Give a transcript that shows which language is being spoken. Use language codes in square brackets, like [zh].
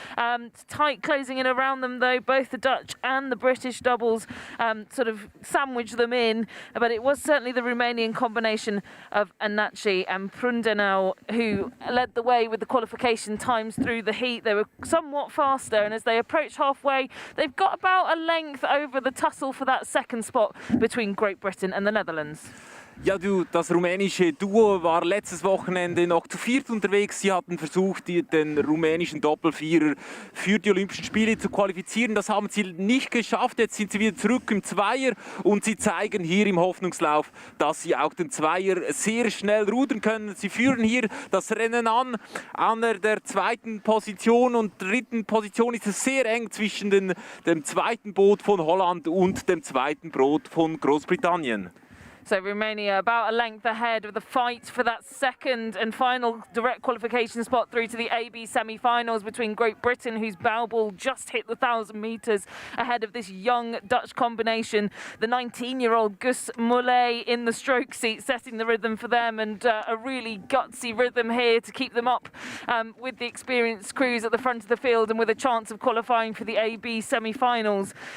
[en] Tight closing in around them though, both the Dutch and the British doubles sort of sandwich them in, but it was certainly the Romanian combination of Anachi and Prundenau who led the way with the qualification times through the heat. They were somewhat faster, and as they approach halfway, they've got about a length over the tussle for that second spot between Great Britain and the Netherlands. [de] Ja, das rumänische Duo war letztes Wochenende noch zu viert unterwegs. Sie hatten versucht, den rumänischen Doppelvierer für die Olympischen Spiele zu qualifizieren. Das haben sie nicht geschafft. Jetzt sind sie wieder zurück im Zweier und sie zeigen hier im Hoffnungslauf, dass sie auch den Zweier sehr schnell rudern können. Sie führen hier das Rennen an der zweiten Position und dritten Position ist es sehr eng zwischen dem zweiten Boot von Holland und dem zweiten Boot von Großbritannien. [en] So Romania about a length ahead of the fight for that second and final direct qualification spot through to the AB semi-finals between Great Britain, whose bow ball just hit the 1,000 metres ahead of this young Dutch combination. The 19-year-old Gus Mullet in the stroke seat setting the rhythm for them, and a really gutsy rhythm here to keep them up with the experienced crews at the front of the field and with a chance of qualifying for the AB semi-finals.